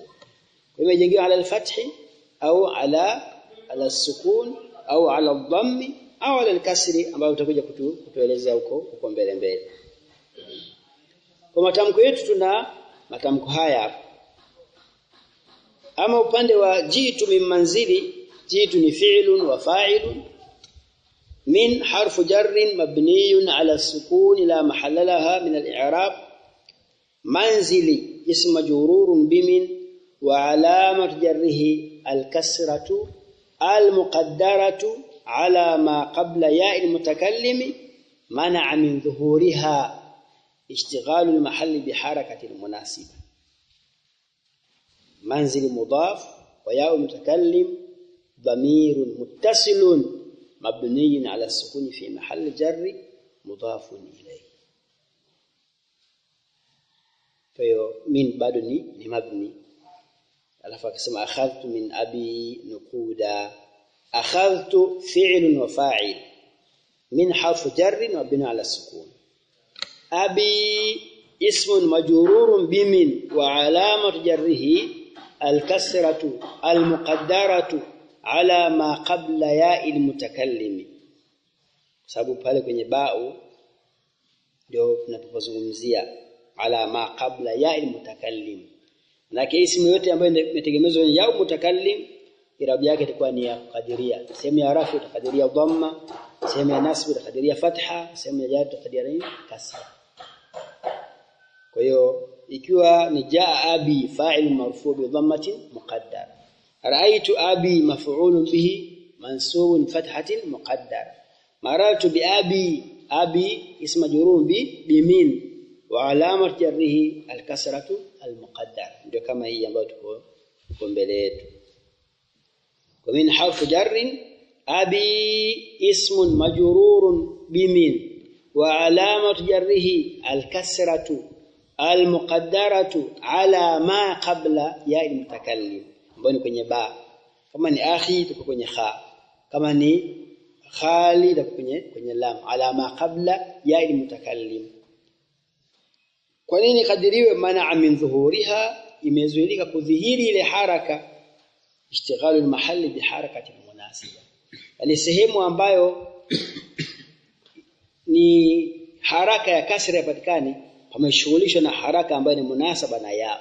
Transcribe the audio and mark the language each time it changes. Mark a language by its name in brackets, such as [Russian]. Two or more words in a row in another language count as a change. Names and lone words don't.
[Swahili] Kwa hiyo imejenga [Arabic] على الفتح [Swahili] au [Arabic] على السكون [Swahili] au [Arabic] على الضم [Swahili] au [Arabic] على الكسر, [Swahili] ambayo utakuja kutueleza huko mbele. Kwa matamko yetu tuna matamko haya. Ama upande wa [Arabic] جئت من منزلي جئت ni فعل وفاعل من حرف جر مبني على السكون لا محل له من الإعراب منزلي اسم مجرور بمن وعلامة جره الكسرة المقدرة على ما قبل ياء المتكلم منع من ظهورها اشتغال المحل بحركة المناسبة. منزل مضاف وياء المتكلم ضمير متصل مبني على السكون في محل جر مضاف إليه. فيو من بعدني مبني. [Swahili] alafu akasema [Arabic] أخذت من أبي نقودا أخذت فعل وفاعل من حرف جر وبناء على سكون. أبي اسم مجرور بمن وعلامة جره الكسرة المقدرة على ما قبل ياء المتكلم. [Swahili] Sababu pale kwenye ba'u ndio tunapozungumzia [Arabic] على ما قبل ياء المتكلم. [Swahili] Na ismu yote ambayo imetegemezwa ni ya mutakallim, irabu yake itakuwa ni ya kadiria. Sehemu ya rafu itakadiria dhamma, sehemu ya nasb itakadiria fatha, sehemu ya jar itakadiria kasra. Kwa hiyo ikiwa ni [Arabic] جاء أبي فاعل مرفوع بضمة مقدرة رأيت أبي مفعول به منصوب فتحة مقدرة مررت بأبي اسم مجرور بمن وعلامة جره الكسرة المقدر. [Swahili] Ndio kama hii ambayo tuko mbele yetu. [Arabic] Kwa من حرف جر أبي اسم مجرور بمن وعلامة جره الكسرة المقدرة على ما قبل ياء المتكلم, [Swahili] ambayo ni kwenye ba. Kama ni akhi tuko kwenye kha, kama ni khali tuko kwenye lam, [Arabic] على ما قبل ياء المتكلم. [Swahili] Kwa nini kadiriwe [Arabic] منع من ظهورها, [Swahili] imezuilika kudhihiri ile haraka, [Arabic] اشتغال المحل بحركة المناسبة, [Swahili] yani sehemu ambayo ni haraka ya kasra yapatikane, pameshughulishwa na haraka ambayo ni munasaba na ya.